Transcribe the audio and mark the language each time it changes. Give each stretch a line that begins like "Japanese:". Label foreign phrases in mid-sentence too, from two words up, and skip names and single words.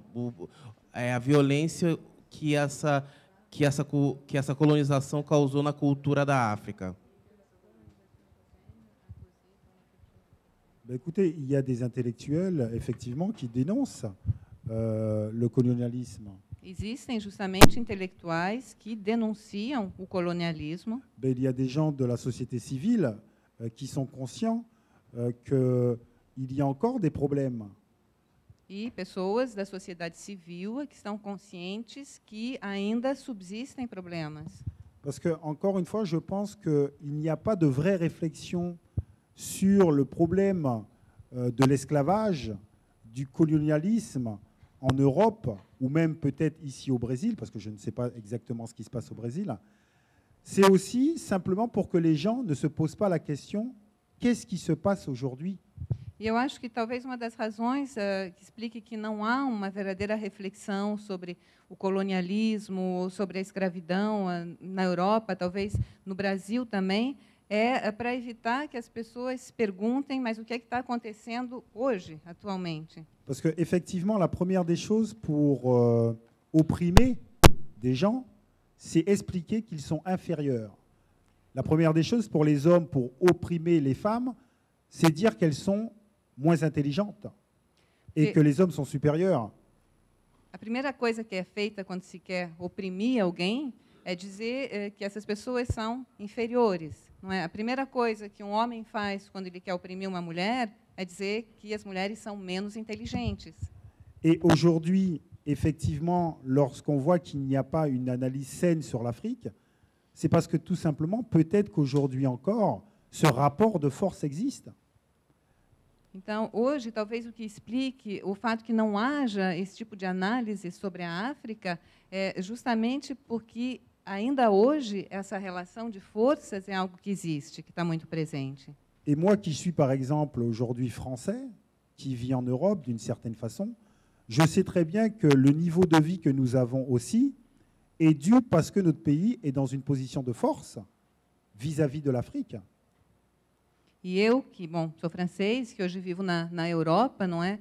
Portuguese: A violência que essa colonização causou na cultura da África.
French: Ben écoutez, il y a des intellectuels, effectivement, qui dénoncent le colonialisme.
Portuguese: Existem justamente intelectuais que denunciam o colonialismo.
French: Ben, il y a des gens de la société civile qui sont conscients qu'il y a encore des problèmes.
Portuguese: E pessoas da sociedade civil que estão conscientes que ainda subsistem problemas.
French: Parce que, encore une fois, je pense qu'il n'y a pas de vraie réflexion sur le problème de l'esclavage, du colonialisme en Europe, ou même peut-être ici au Brésil, parce que je ne sais pas exactement ce qui se passe au Brésil. C'est aussi simplement pour que les gens ne se posent pas la question « qu'est-ce qui se passe aujourd'hui ?»
Portuguese: E eu acho que talvez uma das razões que explique que não há uma verdadeira reflexão sobre o colonialismo, sobre a escravidão na Europa, talvez no Brasil também, é para evitar que as pessoas se perguntem, mas o que é que está acontecendo hoje, atualmente?
French: Parce que effectivement, la première des choses pour opprimer des gens, c'est expliquer qu'ils sont inférieurs. La première des choses pour les hommes, pour opprimer les femmes, c'est dire qu'elles sont moins intelligentes et que les hommes sont supérieurs.
Portuguese: A primeira coisa que é feita quando se quer oprimir alguém é dizer que essas pessoas são inferiores. Não é? A primeira coisa que um homem faz quando ele quer oprimir uma mulher é dizer que as mulheres são menos inteligentes.
French: Et aujourd'hui, effectivement, lorsqu'on voit qu'il n'y a pas une analyse saine sur l'Afrique, c'est parce que tout simplement, peut-être qu'aujourd'hui encore, ce rapport de force existe.
Portuguese: Então, hoje, talvez o que explique o fato que não haja esse tipo de análise sobre a África é justamente porque, ainda hoje, essa relação de forças é algo que existe, que está muito presente.
French: Et moi qui suis, par exemple, aujourd'hui français, qui vis en Europe d'une certaine façon, je sais très bien que le niveau de vie que nous avons aussi est dû parce que notre pays est dans une position de force vis-à-vis de l'Afrique.
Portuguese: E eu, que, bom, sou francês, que hoje vivo na Europa, não é?